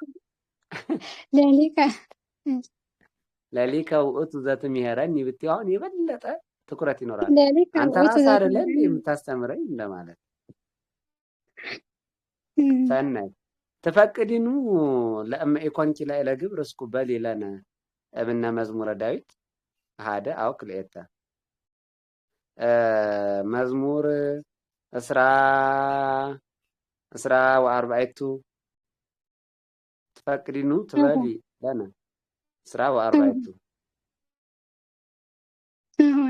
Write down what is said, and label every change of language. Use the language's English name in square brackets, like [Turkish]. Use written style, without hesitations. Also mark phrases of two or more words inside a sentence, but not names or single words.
[Geez] ለሊከ ኦቱ ዘትምሄረኒ [Amharic] ብትይ አሁን የበለጠ ትኩረት ይኖራል አንተ ራስህ አይደለም የምታስተምረኝ እንደማለት [Geez] ሰናይ ተፈቅዲኑ ለእመ ኢኮንኪ ላይ ለግብር እስኩ በሊለነ እብነ መዝሙረ ዳዊት ሃደ አው ክልኤተ መዝሙር እስራ ወአርባዕቱ ተፈቅዲኑ ትበሊ ለነ እስራ ወአርባዕቱ